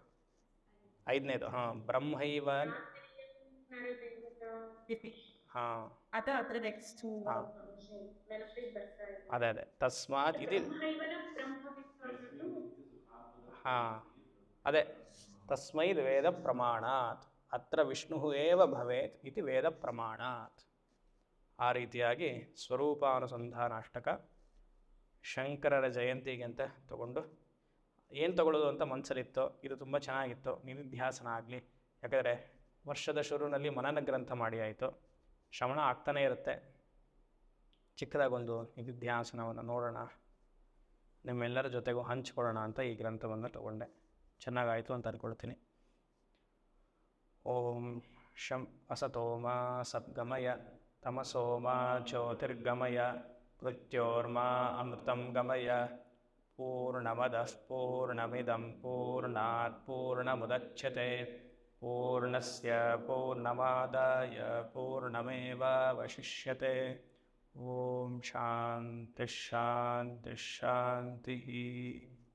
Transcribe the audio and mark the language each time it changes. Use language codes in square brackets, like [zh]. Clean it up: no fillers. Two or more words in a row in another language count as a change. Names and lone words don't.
[kn] 5ನೇದು. ಬ್ರಹ್ಮೈವ. ಅದೇ ತಸ್ಮಾತ್ ಇದು. [sa] ಅದೇ ತಸ್ಮೈದ್ ವೇದ ಪ್ರಮಾಣಾತ್ ಅತ್ರ ವಿಷ್ಣು ಏವ ಭವೇತ್ ಇತಿ ವೇದ ಪ್ರಮಾಣಾತ್. [kn] ಆ ರೀತಿಯಾಗಿ ಸ್ವರೂಪಾನುಸಂಧಾನ ಅಷ್ಟಕ ಶಂಕರರ ಜಯಂತಿಗೆ ಅಂತ ತಗೊಂಡು, ಏನು ತಗೊಳ್ಳೋದು ಅಂತ ಮನಸ್ಸಲ್ಲಿತ್ತು. ಇದು ತುಂಬ ಚೆನ್ನಾಗಿತ್ತು, ನಿಧಿಧ್ಯಾಸನ ಆಗಲಿ. ಯಾಕಂದರೆ ವರ್ಷದ ಶುರುವಿನಲ್ಲಿ ಮನನ ಗ್ರಂಥ ಮಾಡಿ ಆಯಿತು, ಶ್ರವಣ ಆಗ್ತಾನೇ ಇರುತ್ತೆ. ಚಿಕ್ಕದಾಗೊಂದು ನಿಧಿಧ್ಯಾಸನವನ್ನು ನೋಡೋಣ. ನಿಮ್ಮೆಲ್ಲರ ಜೊತೆಗೂ ಹಂಚ್ಕೊಳ್ಳೋಣ ಅಂತ ಈ ಗ್ರಂಥವನ್ನು ತಗೊಂಡೆ. ಚೆನ್ನಾಗಾಯಿತು ಅಂತ ಅಂದ್ಕೊಳ್ತೀನಿ. [sa] ಓಂ ಶಂ ಅಸತೋಮ ಸದ್ಗಮಯ ತಮಸೋಮ ಜ್ಯೋತಿರ್ಗಮಯ ಮೃತ್ಯೋರ್ಮಾ ಅಮೃತಂ ಗಮಯ ಪೂರ್ಣಮದಃ ಪೂರ್ಣಮಿದಂ ಪೂರ್ಣಾತ್ ಪೂರ್ಣಮುದಚ್ಯತೆ ಪೂರ್ಣಸ್ಯ ಪೂರ್ಣಮಾದಾಯ ಪೂರ್ಣಮೇವಾವಶಿಷ್ಯತೆ. ಓಂ ಶಾಂತಿ ಶಾಂತಿ ಶಾಂತಿ.